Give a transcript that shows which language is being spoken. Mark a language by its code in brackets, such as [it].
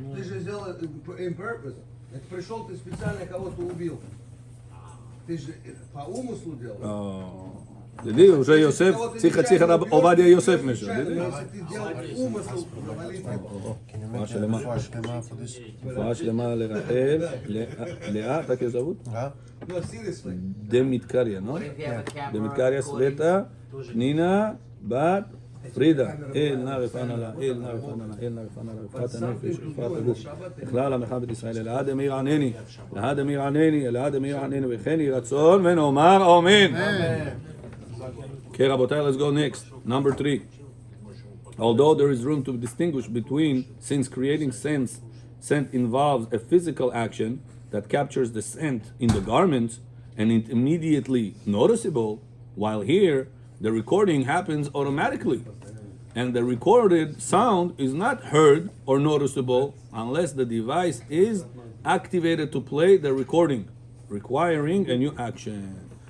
[ru] Ты же сделал [en] in purpose. [ru] Это пришел, ты специально кого-то убил. Ты же по умыслу делал. Диди, уже Йосеф, тихо, Овадия Йосеф мешал. Если ты делал умысл завалить его. [he] רפואה שלמה לרחל, לאה, [ru] так ее зовут? [en] No, seriously. [he] דמתקריה, [en] no? [he] דמתקריה, סבטה, פנינה, בת, פרידה. אל נא רפאנה לה, אל נא רפאנה לה, אל נא רפאנה לה, רפואת הנפש, רפואת הגוף. בכלל עמך בית ישראל, אלעד אמיר ענני, אלעד אמיר ענני, אלעד אמיר ענני, וכן יהי רצון, ונאמר אמן. [en] Okay, Rabotai, let's go next. Number 3. Although there is room to distinguish between, since creating scent involves a physical action that captures the scent in the garments and it immediately noticeable, while here the recording happens automatically and the recorded sound is not heard or noticeable unless the device is activated to play the recording, requiring a new action.